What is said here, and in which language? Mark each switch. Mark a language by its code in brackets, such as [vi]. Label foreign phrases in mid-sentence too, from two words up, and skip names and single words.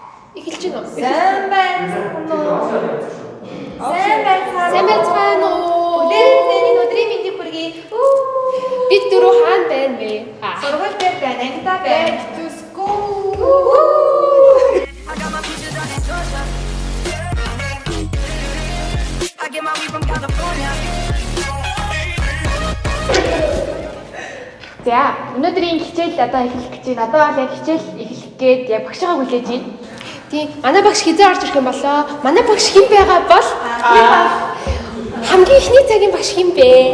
[mn] Эхэлж байна уу? Сайн байна уу? Өдрийн мэндийг хүргэе. Бид дөрөв хаана байна вэ? Сургууль дээр байна. Ангидаа байна. [en] Back to school. I got my peaches out in Georgia. I get my weed from California. [mn] За, өнөөдрийн хичээл одоо эхлэх гэж байна. Одоо бол яг хичээл эхлэх гээд яг багшгаа хүлээж байна. Тийм, манай багш хизээ орж ирэх юм болоо. Манай багш хэн байгаа бол? Хамгийн ихний цагийн багш хэн бэ?